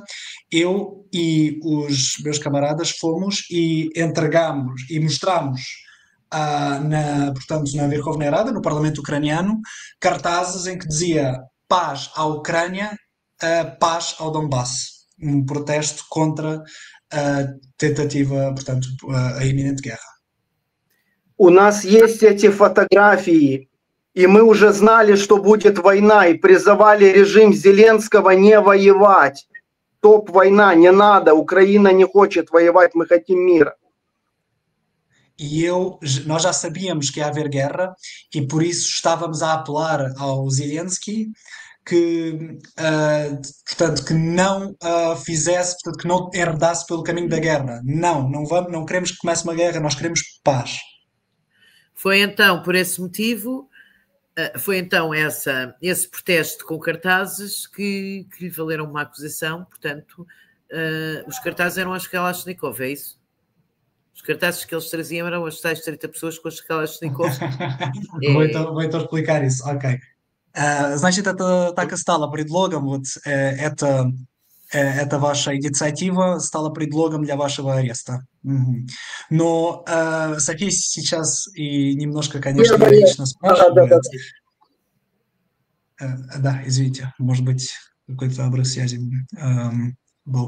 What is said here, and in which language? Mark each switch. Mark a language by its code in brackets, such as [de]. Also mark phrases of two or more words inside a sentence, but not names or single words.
[pt] Eu e os meus camaradas fomos e entregamos e mostramos portanto, na Verkhovna Rada, no Parlamento Ucraniano, cartazes em que dizia paz à Ucrânia, paz ao Donbass. Um protesto contra a tentativa, portanto, a iminente guerra. [ru] У нас есть эти фотографии, и мы уже знали, что будет война, и призывали режим Зеленского не воевать. Топ-война, не надо, Украина не хочет воевать, мы хотим мира. [pt] E nós já sabíamos que ia haver guerra e por isso estávamos a apelar ao Zelensky que, portanto, que não fizesse, portanto, que não herdasse pelo caminho da guerra. Não queremos que comece uma guerra, nós queremos paz. Foi então, por esse motivo, esse protesto com cartazes que lhe valeram uma acusação. Portanto, os cartazes eram as Kalashnikov, é isso? Os cartazes que eles traziam eram as tais 30 pessoas com as Kalashnikov. Vou então explicar isso, [ru] окей. Значит, это так и стало предлогом, вот эта ваша инициатива стала предлогом для вашего ареста. Но София сейчас и немножко, конечно, иронично спрашивает. Да, извините, может быть, какой-то обрыв связи был.